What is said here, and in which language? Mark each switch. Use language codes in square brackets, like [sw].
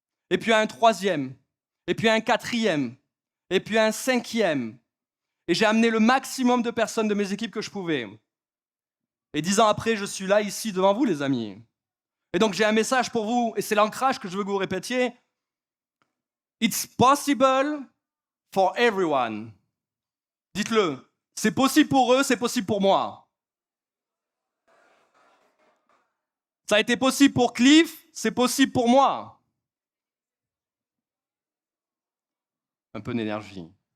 [fr] Et puis à un 3e. Et puis à un 4e. Et puis un 5e. Et j'ai amené le maximum de personnes de mes équipes que je pouvais. Et 10 ans après, je suis là, ici, devant vous, les amis. Et donc j'ai un message pour vous, et c'est l'ancrage que je veux que vous répétiez. [en] It's possible for everyone. [fr] Dites-le. C'est possible pour eux, c'est possible pour moi. Ça a été possible pour Cliff, c'est possible pour moi. Un peu d'énergie.